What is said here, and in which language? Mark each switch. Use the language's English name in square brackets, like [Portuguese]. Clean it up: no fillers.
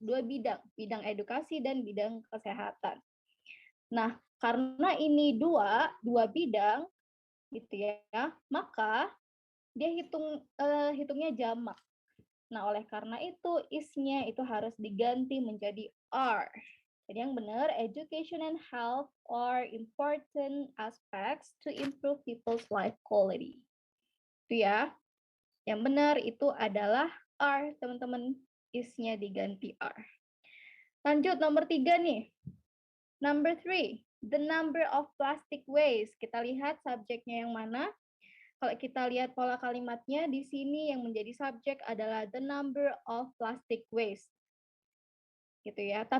[Indonesian] 2 bidang edukasi dan bidang kesehatan. Nah, karena ini dua bidang gitu ya, maka dia hitungnya jamak. Nah, oleh karena itu is-nya itu harus diganti menjadi are. [English] Jadi yang benar, education and health are important aspects to improve people's life quality. [Indonesian] Itu ya. Yang benar itu adalah are, teman-teman. Is-nya diganti are. Lanjut nomor 3 nih. [English] Number 3, the number of plastic waste. [Indonesian] Kita lihat subjeknya yang mana. Kalau kita lihat pola kalimatnya, di sini yang menjadi subjek adalah [English] the number of plastic waste. [Indonesian] Gitu ya.